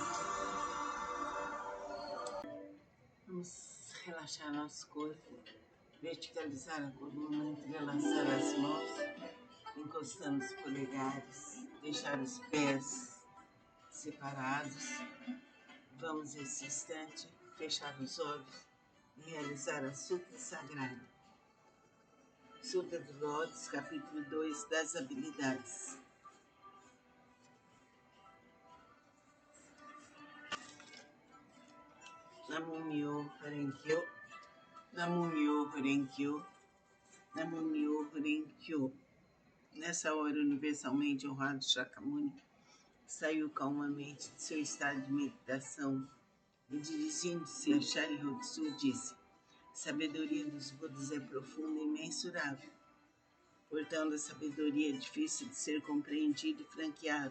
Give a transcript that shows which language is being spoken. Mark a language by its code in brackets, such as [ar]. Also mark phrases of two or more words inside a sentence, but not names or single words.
[pt] Vamos relaxar nosso corpo, verticalizar a coluna, entrelaçar as mãos, encostando os polegares, deixar os pés separados. Vamos nesse instante fechar os olhos e realizar a Sutra Sagrada. Sutra do Lótus, capítulo 2, das habilidades. [ja] 南無妙法蓮華経、南無妙法蓮華経、南無妙法蓮華経. [pt] Nessa hora, universalmente honrado Shakyamuni saiu calmamente de seu estado de meditação e, dirigindo-se a Sharyotsu, disse: a sabedoria dos Budas é profunda e imensurável. Portanto, a sabedoria é difícil de ser compreendida e franqueada.